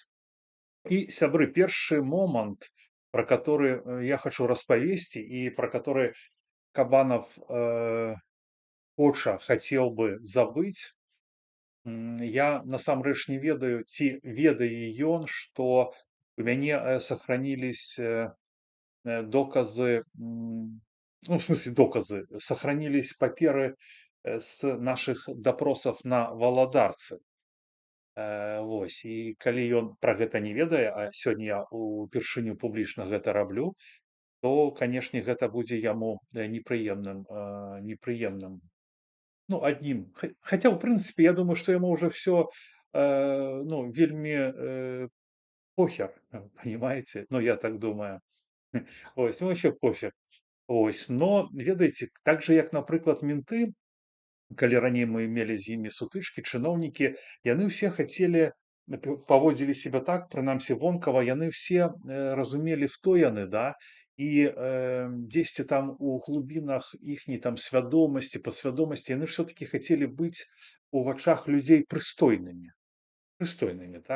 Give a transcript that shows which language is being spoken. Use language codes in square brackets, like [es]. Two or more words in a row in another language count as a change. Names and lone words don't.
[be] І сябры, першы момант, пра который я хачу распавесці і пра который Кабанов хацеў бы забыць. Я насамрэч не ведаю, ці ведае ён, што у мяне сохранились доказы, [ru] в смысле доказы, сохранились паперы с наших допросов на Валадарцы. [be] Вось, і калі ён пра гэта не ведае, а сёння я упершыню публічна гэта раблю, то, канешне, гэта будзе яму непрыемным. Аднім. Хаця, ў прынцыпе, я думаю, што яму ўжо всё вельмі похер, [ru] понимаете? Я так думаю. Ось, вообще пофіг. [be] Ось, но ведаеце, так жа, як, напрыклад, менты, калі раней мы мелі з імі сутычкі, чыноўнікі, яны ўсе хацелі, паводзілі себя так, прынамсі вонкава, яны ўсе разумелі, хто яны, да, і дзесьці там у глубінах іхняй там свядомасці, падсвядомасці, яны ўсё-такі хацелі быць у вачах людзей прыстойнымі, так?